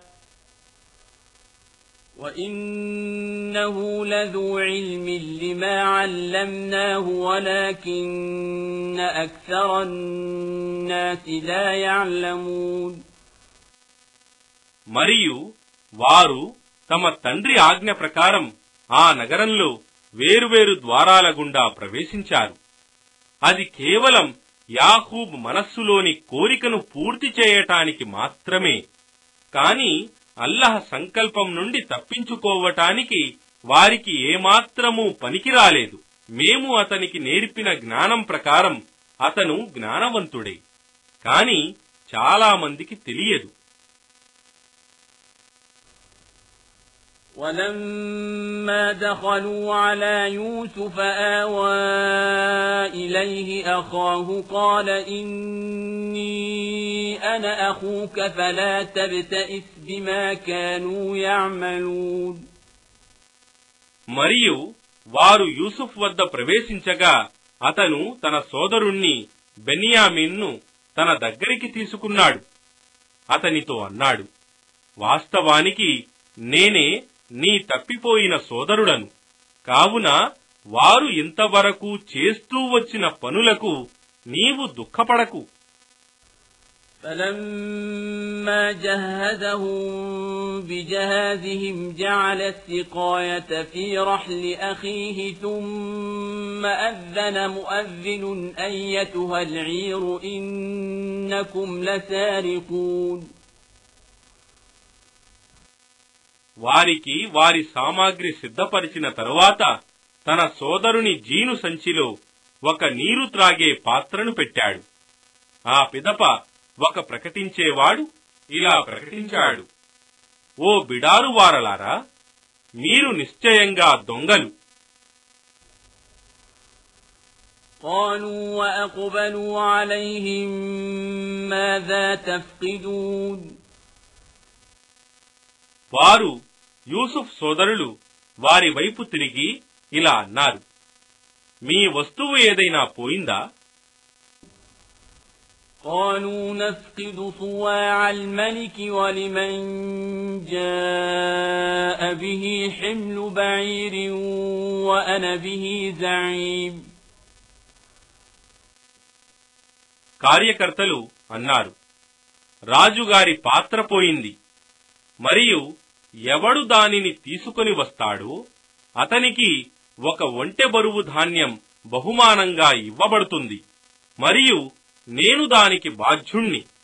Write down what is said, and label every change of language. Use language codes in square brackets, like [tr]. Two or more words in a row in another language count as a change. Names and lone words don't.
[ar] وإنه لذو علم لما علمناه ولكن أكثر الناس لا يعلمون. [te] మరియు వారు తమ తండ్రి ఆజ్ఞ ప్రకారం ఆ నగరంలో వేరువేరు ద్వారాల గుండా ప్రవేశించారు. అది కేవలం యాకూబ్ మనస్సులోని కోరికను పూర్తి చేయటానికి మాత్రమే. కాని అల్లాహ్ సంకల్పం నుండి తప్పించుకోవటానికి వారికి ఏమాత్రమూ పనికిరాలేదు. మేము అతనికి నేర్పిన జ్ఞానం ప్రకారం అతను జ్ఞానవంతుడే, కాని చాలా మందికి తెలియదు. [ar] ولما دخلوا على يوسف آوى إليه أخاه قال إني أنا أخوك فلا تبتئس بما كانوا يعملون. [te] మరియు వారు యూసుఫ్ వద్ద ప్రవేశించగా అతను తన సోదరుణ్ణి బెన్యామీన్ను తన దగ్గరికి తీసుకున్నాడు. అతనితో అన్నాడు, వాస్తవానికి నేనే నీ తప్పిపోయిన సోదరుడను. కావున వారు ఇంతవరకు చేస్తూ వచ్చిన పనులకు నీవు దుఃఖపడకు. [ar] فلما جهزهم بجهازهم جعل السقاية في رحل أخيه ثم أذن مؤذن أيتها العير إنكم لسارقون. [te] వారికి వారి సామాగ్రి సిద్ధపరిచిన తరువాత తన సోదరుని జీను సంచిలో ఒక నీరు త్రాగే పాత్రను పెట్టాడు. ఆ పిదప ఒక ప్రకటించేవాడు ఇలా ప్రకటించాడు, ఓ బిడారువారలారా, మీరు నిశ్చయంగా దొంగలు. [ar] قالوا وأقبلوا عليهم ماذا تفقدون. [te] వారు యూసుఫ్ సోదరులు వారి వైపు తిరిగి ఇలా అన్నారు, మీ వస్తువు ఏదైనా పోయిందా? [ar] قالوا نفقد صواع الملك ولمن جاء به حمل بعير وأنا به زعيم. [te] కార్యకర్తలు అన్నారు, రాజుగారి పాత్ర పోయింది, మరియు ఎవడు దానిని తీసుకొని వస్తాడో అతనికి ఒక ఒంటె బరువు ధాన్యం బహుమానంగా ఇవ్వబడుతుంది, మరియు నేను దానికి బాధ్యుణ్ణి.